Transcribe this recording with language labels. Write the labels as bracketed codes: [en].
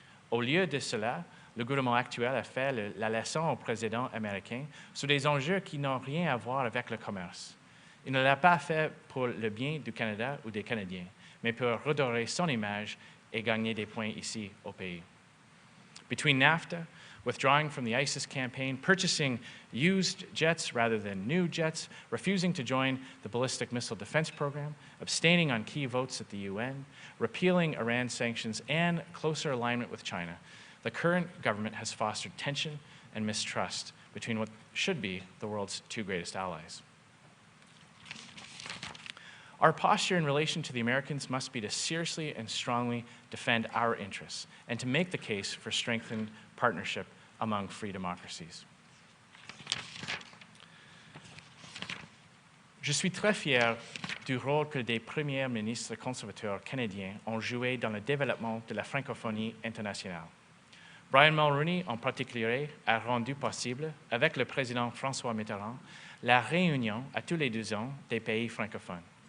[fr] Au lieu de cela, le gouvernement actuel a fait la leçon au président américain sur des enjeux qui n'ont rien à voir avec le commerce. Il ne l'a pas fait pour le bien du Canada ou des Canadiens, mais pour redorer son image et gagner des points ici au pays. [en] Between NAFTA, withdrawing from the ISIS campaign, purchasing used jets rather than new jets, refusing to join the ballistic missile defense program, abstaining on key votes at the UN, repealing Iran sanctions, and closer alignment with China, the current government has fostered tension and mistrust between what should be the world's two greatest allies. Our posture in relation to the Americans must be to seriously and strongly defend our interests and to make the case for strengthened partnership among free democracies. [fr] Je suis très fier du rôle que des premiers ministres conservateurs canadiens ont joué dans le développement de la francophonie internationale. Brian Mulroney, en particulier, a rendu possible, avec le président François Mitterrand, la réunion à tous les 2 ans des pays francophones.